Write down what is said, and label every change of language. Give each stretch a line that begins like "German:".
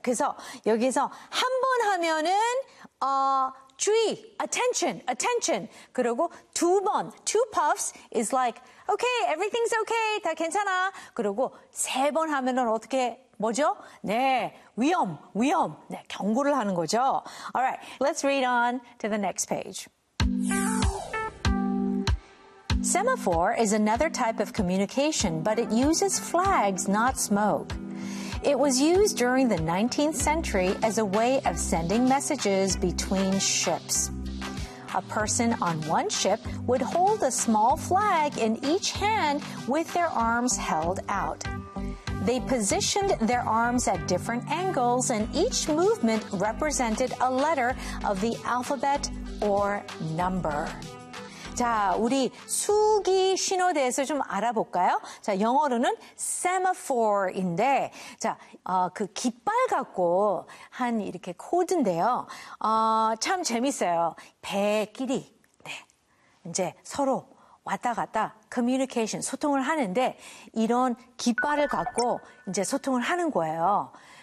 Korean: 그래서 여기에서 한 번 하면은 주의,
English: attention, attention.
Korean: 그리고 두 번,
English: two puffs is like, okay, everything's okay,
Korean: 다 괜찮아. 그리고 세 번 하면은 어떻게, 뭐죠? 네, 위험, 위험. 네, 경고를 하는 거죠.
English: Alright, let's read on to the next page. Semaphore is another type of communication, but it uses flags, not smoke. It was used during the 19th century as a way of sending messages between ships. A person on one ship would hold a small flag in each hand with their arms held out. They positioned their arms at different angles and each movement represented a letter of the alphabet or number.
Korean: 자, 우리 수기 신호에 대해서 좀 알아볼까요? 자, 영어로는 semaphore인데, 자, 그 깃발 갖고 한 이렇게 코드인데요. 참 재밌어요. 배끼리, 네. 이제 서로 왔다 갔다 communication, 소통을 하는데, 이런 깃발을 갖고 이제 소통을 하는 거예요.